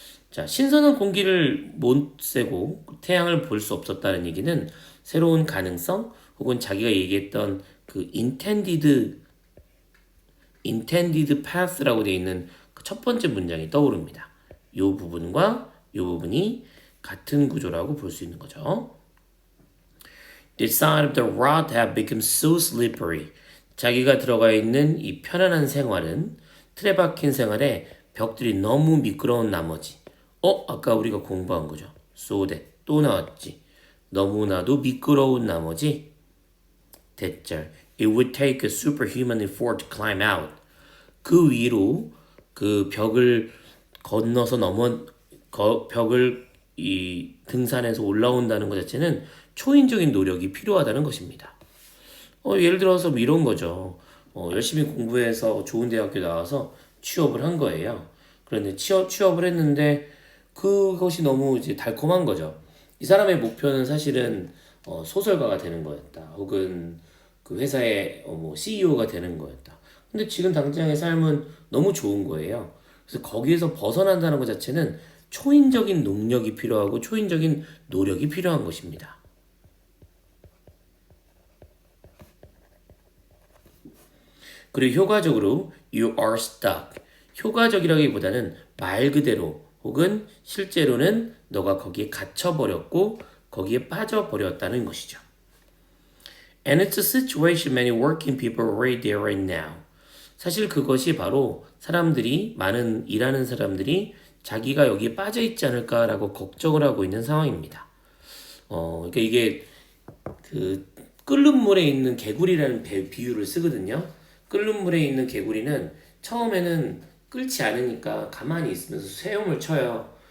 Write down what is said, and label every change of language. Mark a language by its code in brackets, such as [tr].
[ko] 자, 신선한 공기를 못 쐬고 태양을 볼 수 없었다는 얘기는 새로운 가능성 혹은 자기가 얘기했던 그 intended path라고 되어 있는 그 첫 번째 문장이 떠오릅니다. 이 부분과 이 부분이 같은 구조라고 볼 수 있는 거죠. [en] The side of the rut have become so slippery. [ko] 자기가 들어가 있는 이 편안한 생활은 틀에 박힌 생활에 벽들이 너무 미끄러운 나머지 아까 우리가 공부한 거죠. so that 또 나왔지. 너무나도 미끄러운 나머지 대절 [en] It would take a superhuman effort to climb out. [ko] 그 위로 그 벽을 건너서 벽을 이 등산해서 올라온다는 것 자체는 초인적인 노력이 필요하다는 것입니다. 예를 들어서 이런 거죠. 열심히 공부해서 좋은 대학교 나와서 취업을 한 거예요. 그런데 취업을 했는데 그것이 너무 이제 달콤한 거죠. 이 사람의 목표는 사실은 소설가가 되는 거였다. 혹은 그 회사의 뭐 CEO가 되는 거였다. 근데 지금 당장의 삶은 너무 좋은 거예요. 그래서 거기에서 벗어난다는 것 자체는 초인적인 능력이 필요하고 초인적인 노력이 필요한 것입니다. 그리고 효과적으로 [en] you are stuck. [ko] 효과적이라기보다는 말 그대로 혹은 실제로는 너가 거기에 갇혀버렸고 거기에 빠져버렸다는 것이죠. [en] And it's a situation many working people are right there right now. [ko] 사실 그것이 바로 사람들이, 많은 일하는 사람들이 자기가 여기에 빠져 있지 않을까라고 걱정을 하고 있는 상황입니다. 그러니까 이게 그 끓는 물에 있는 개구리라는 비유를 쓰거든요. 끓는 물에 있는 개구리는 처음에는 끓지 않으니까 가만히 있으면서 헤엄을 쳐요.